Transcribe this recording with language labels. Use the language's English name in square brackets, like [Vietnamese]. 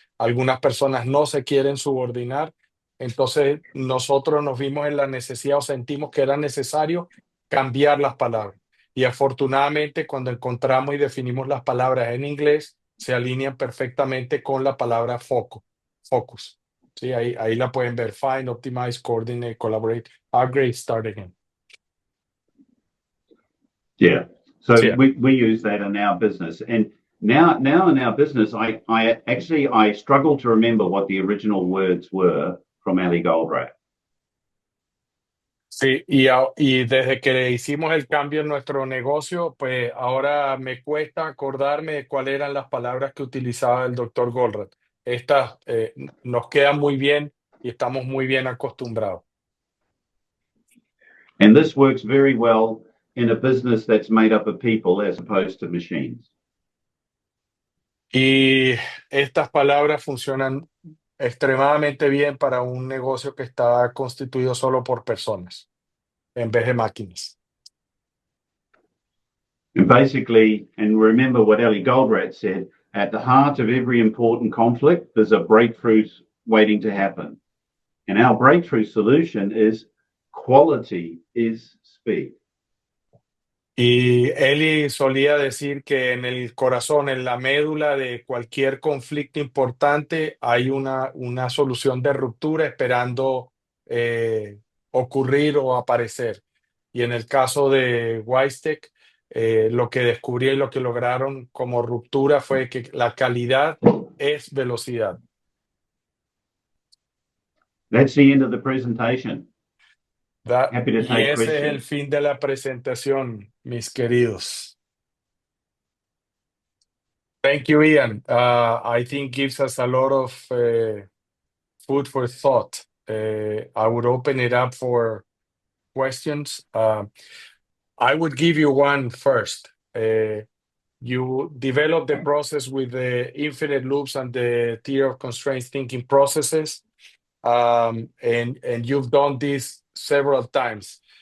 [Spanish] Algunas personas no se quieren subordinar. Entonces, nosotros nos vimos en la necesidad o sentimos que era necesario cambiar las palabras. Y afortunadamente, cuando encontramos y definimos las palabras en inglés, se alinean perfectamente con la palabra focus. Sí, ahí la pueden ver. [English] Find, optimize, coordinate, collaborate, upgrade, start again. Yeah. So Yeah. we use that in our business. And now in our business, I struggle to remember what the original words were from Ali Goldratt. [Spanish] Sí, y desde que hicimos el cambio en nuestro negocio, pues ahora me cuesta acordarme de cuáles eran las palabras que utilizaba el doctor Goldratt. Estas nos quedan muy bien y estamos muy bien acostumbrados. [English] And this works very well in a business that's made up of people as opposed to machines. [Spanish] Y estas palabras funcionan extremadamente bien para un negocio que está constituido solo por personas en vez de máquinas. [English] And basically, and remember what Ali Goldratt said, at the heart of every important conflict, there's a breakthrough waiting to happen. And our breakthrough solution is quality is speed. [Spanish] Y Eli solía decir que en el corazón, en la médula de cualquier conflicto importante, hay una solución de ruptura esperando ocurrir o aparecer. Y en el caso de WiseTech, lo que descubrí y lo que lograron como ruptura fue que la calidad es velocidad. [English] That's the end of the presentation. Happy to [Spanish] Y [English] take [Spanish] ese es el [English] questions. [Spanish] fin de la presentación, mis queridos. [English] Thank you, Ian. I think gives us a lot of food for thought. I would open it up for questions. I would give you one first. You developed the process with the infinite loops and the theory of constraints thinking processes, and you've done this several times.